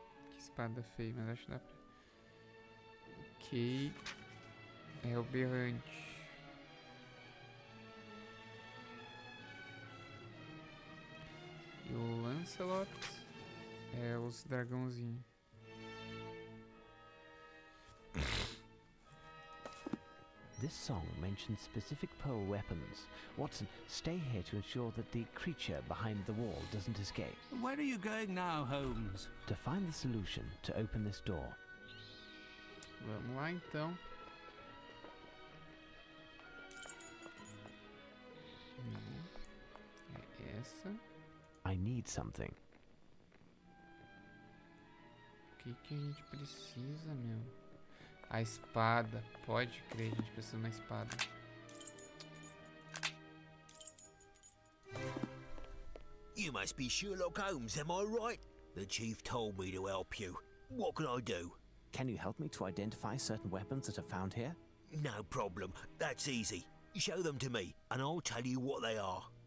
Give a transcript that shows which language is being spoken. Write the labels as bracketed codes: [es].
[pt] Que espada feia, mas acho que dá pra... Ok. É o berrante. E o Lancelot é os dragãozinhos. [en] This song mentions specific pearl weapons. Watson, stay here to ensure that the creature behind the wall doesn't escape. Where are you going now, Holmes? To find the solution to open this door. [pt] Vamos lá então. Não. É essa. [en] I need something. [pt] O que a gente precisa, meu? A espada. Pode crer, a gente precisa de uma espada. [en] You must be Sherlock Holmes, am I right? The chief told me to help you. What can I do? Can you help me to identify certain weapons that are found here? No problem. That's easy. Show them to me, and I'll tell you what they are.